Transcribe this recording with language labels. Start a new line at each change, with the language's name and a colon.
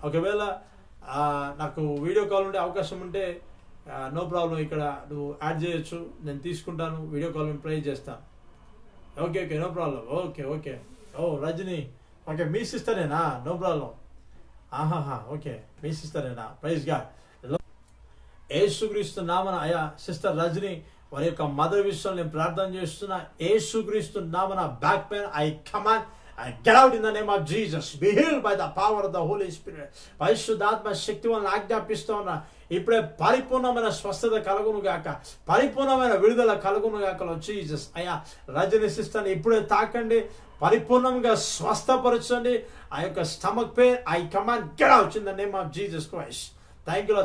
Telugu: ఒకవేళ నాకు video call ఉండే అవకాశం ఉంటే నో ప్రాబ్లం, ఇక్కడ నువ్వు యాడ్ చేయొచ్చు, నేను తీసుకుంటాను, వీడియో కాల్ ప్రే చేస్తాను. Okay okay no problem. Okay okay. ఓ రజనీ ఓకే మీ సిస్టరేనా? No problem. ఆహాహా ఓకే మీ సిస్టరేనా? Praise God. యేసుక్రీస్తు నామన అయా సిస్టర్ రజనీ వారి యొక్క మదర్ విషయంలో నేను ప్రార్థన చేస్తున్నా. యేసుక్రీస్తు నామన
English: Back pain I command I get out in the name of Jesus. Be healed by the power of the Holy Spirit.
Telugu: పరిశుద్ధాత్మ శక్తి వలన ఆజ్ఞాపిస్తూ ఉన్నా. ఇప్పుడే పరిపూర్ణమైన స్వస్థత కలుగును గాక, పరిపూర్ణమైన విడుదల కలుగును గాక. జీసస్ అయ్యా రజనీ సిస్టర్ని ఇప్పుడే తాకండి, పరిపూర్ణంగా స్వస్థపరచండి. ఆ యొక్క
English: Stomach pain I command get out in the name of Jesus Christ. Thank you.